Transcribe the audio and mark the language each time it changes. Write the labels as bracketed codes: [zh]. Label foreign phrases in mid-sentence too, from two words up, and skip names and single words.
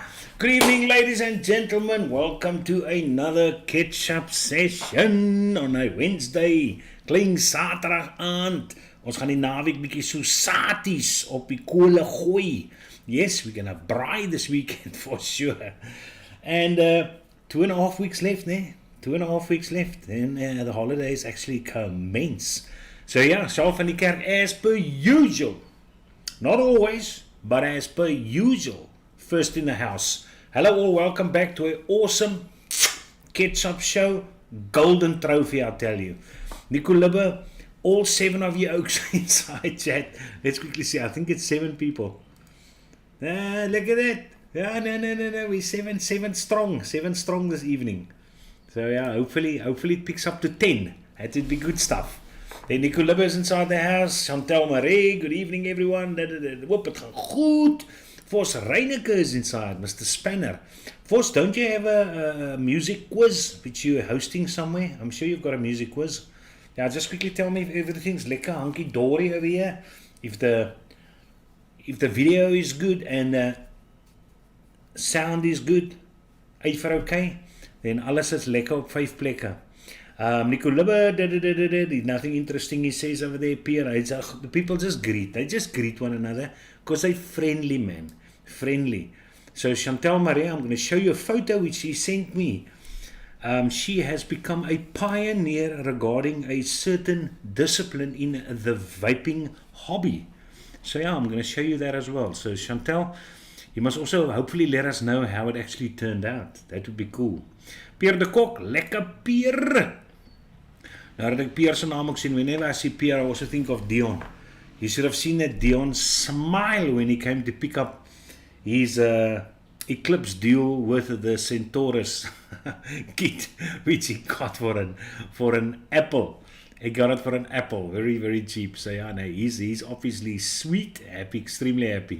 [en] Good evening, ladies and gentlemen. Welcome to another Ketch-Up session on a Wednesday. [af] Klink Saterdag aand. Ons gaan die naweek bietjie so saties op die kole gooi. [en] Yes, we're gonna have braai this weekend for sure. And 2.5 weeks left, né? 2.5 weeks left. And the holidays actually commence. So yeah, Saul van die kerk as per usual. Not always, but as per usual. First in the house. Hello all, welcome back to an awesome Ketch-Up show. Golden trophy, I tell you. Nico Libbe, all 7 of you oaks inside chat. Let's quickly see, I think it's 7 people. Look at that. Yeah, no, we're 7 strong. 7 strong this evening. So yeah, hopefully it picks up to 10. That would be good stuff. Then Nico Libbe is inside the house. Chantal Marie, good evening everyone. Whoop, [af] het gaan goed. Vos Reineke [en] is inside. [af] Mr. Spanner. [en] Vos, don't you have a music quiz which you're hosting somewhere? I'm sure you've got a music quiz. Yeah, just quickly tell me if everything's lekker hunky-dory over here. If the video is good and sound is good, for okay, then [af] alles is lekker op 5 plekke. [en] Nico Libbe, nothing interesting he says over there, Pierre. The people just greet. They just greet one another because they're friendly, man. Friendly. So Chantal Maria, I'm going to show you a photo which she sent me. She has become a pioneer regarding a certain discipline in the vaping hobby. So yeah, I'm going to show you that as well. So Chantal, you must also hopefully let us know how it actually turned out. That would be cool. Pierre de Kok, lekker Pierre. [af] Nou dat ek Pierre se naam ook sien, [en] whenever I see Pierre, I also think of Dion. You should have seen that Dion smile when he came to pick up his Eclipse deal with the Centaurus kit, which he got for an Apple. He got it for an Apple, very, very cheap. So yeah, no, he's obviously sweet, happy, extremely happy.